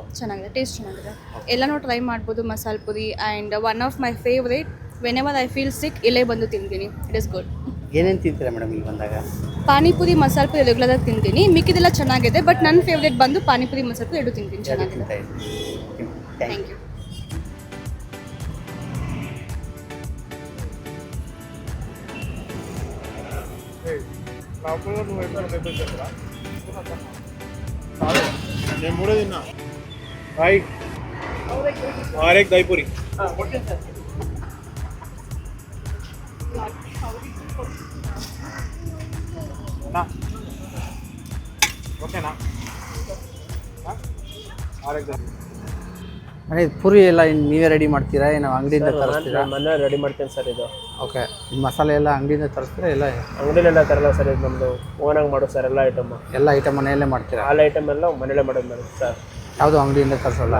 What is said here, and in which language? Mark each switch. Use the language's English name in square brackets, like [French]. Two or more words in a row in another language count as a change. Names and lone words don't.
[Kannada] ಚೆನ್ನಾಗಿದೆ, ಟೇಸ್ಟ್ ಚೆನ್ನಾಗಿದೆ. ಎಲ್ಲನೂ ಟ್ರೈ ಮಾಡ್ಬೋದು. ಮಸಾಲೆ ಪುರಿ [English] and one of my favourite, whenever I feel sick [Kannada] ಇಲ್ಲೇ ಬಂದು ತಿಂತೀನಿ. [English] It is good. [Kannada] ಏನೇನು ತಿಂತೀರಾ ಮೇಡಮ್ ಇಲ್ಲಿ ಬಂದಾಗ? ಪಾನಿಪುರಿ ಮಸಾಲೆ ಪುರಿ ರೆಗ್ಯುಲರಾಗಿ ತಿಂತೀನಿ, ಮಿಕ್ಕಿದೆಲ್ಲ ಚೆನ್ನಾಗಿದೆ. ಬಟ್ ನನ್ನ ಫೇವ್ರೇಟ್ ಬಂದು ಪಾನಿಪುರಿ ಮಸಾಲೆ ಪುರಿ ಎರಡು ತಿಂತೀನಿ, ಚೆನ್ನಾಗಿದೆ. [English] Thank you. [Telugu] నేను మూడే తిన్నా. [Hindi] हाय, और एक दहीपुरी. [Telugu] ఓకేనా? [Hindi] और एक दहीपुरी. [Kannada] ಅದೇ ಪುರಿ ಎಲ್ಲ ನೀವೇ ರೆಡಿ ಮಾಡ್ತೀರಾ, ಏನೋ ಅಂಗಡಿಯಿಂದ ತರಿಸ್ತೀರಾ? ಮನೆ ರೆಡಿ ಮಾಡ್ತೇನೆ ಸರ್. ಇದು ಓಕೆ. ಮಸಾಲೆ ಎಲ್ಲ ಅಂಗಡಿಯಿಂದ ತರಿಸ್ತೀರಾ ಇಲ್ಲ ಅಂಗಡಿಲೆಲ್ಲ ತರಲ್ಲ ಸರ್. ಇದು ನಮ್ಮದು ಓನಾಗಿ ಮಾಡೋದು ಸರ್. ಎಲ್ಲ ಐಟಮ್ ಮನೆಯಲ್ಲೇ ಮಾಡ್ತೀರಾ? [English] all item [Kannada] ಎಲ್ಲ ಮನೇಲೆ ಮಾಡೋದು ಮೇಡಮ್ ಸರ್. ಯಾವುದು ಅಂಗಡಿಯಿಂದ ತರಿಸಲ್ಲ